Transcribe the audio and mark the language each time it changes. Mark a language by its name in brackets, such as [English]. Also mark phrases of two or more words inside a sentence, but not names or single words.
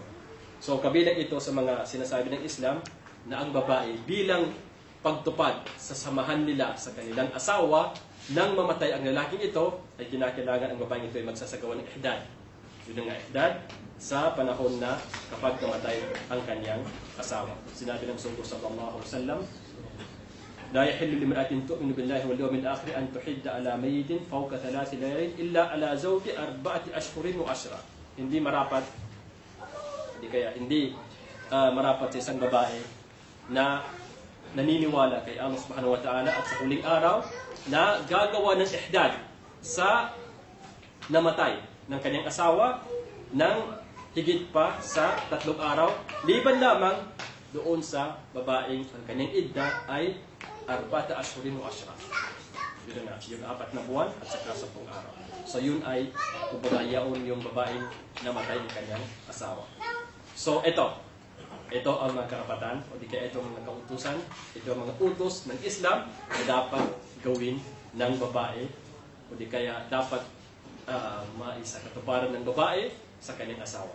[Filipino] So kabilang ito sa mga sinasabi ng Islam na ang babae bilang pagtupad sa samahan nila sa kanilang asawa nang mamatay ang lalaking ito, ay kinakailangan ang babaeng ito ay magsasagawa ng ihdad. Yun ang ihdad sa panahon na kapag namatay ang kanyang asawa. Sinabi ng Rasul [Arabic] صلى الله عليه وسلم, لا يحل لامرأة تؤمن بالله واليوم الآخر أن تحد على ميت فوق 3 ليال إلا على زوج 4 أشهر وعشرة. [Filipino] Hindi marapat sa isang babae na naniniwala kay Allah [Arabic] سبحانه وتعالى [Filipino] at sa huling araw na gagawa ng ihdad sa namatay ng kanyang asawa ng higit pa sa 3 araw, liban lamang doon sa babaeng ang kanyang idda ay 4 [Arabic] أشهر وعشرا. [Filipino] Yun na, yung 4 na buwan at saka 10 araw. So yun ay kumbaga yaon yung babaeng namatay ng kanyang asawa. So ito ang mga karapatan o di kaya ito ang mga kautusan, ito ang mga utos ng Islam na dapat gawin ng babae o di kaya dapat maisakatuparan ng babae sa kanyang asawa.